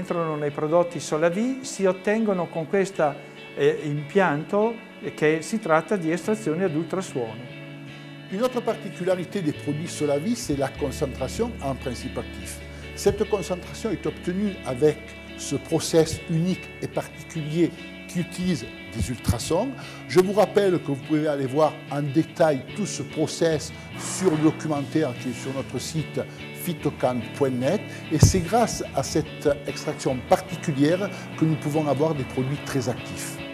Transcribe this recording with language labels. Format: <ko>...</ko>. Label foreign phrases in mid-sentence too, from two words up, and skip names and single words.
<it>entrano nei prodotti Solavi si ottengono con questo impianto che si tratta di estrazione ad ultrasuono.</it> <fr>Une autre particularité des produits Solavi, c'est la concentration en principe actif. Cette concentration est obtenue avec ce process unique et particulier qui utilise des ultrasons. Je vous rappelle que vous pouvez aller voir en détail tout ce process sur le documentaire qui est sur notre site phytocan.net et c'est grâce à cette extraction particulière que nous pouvons avoir des produits très actifs.</fr>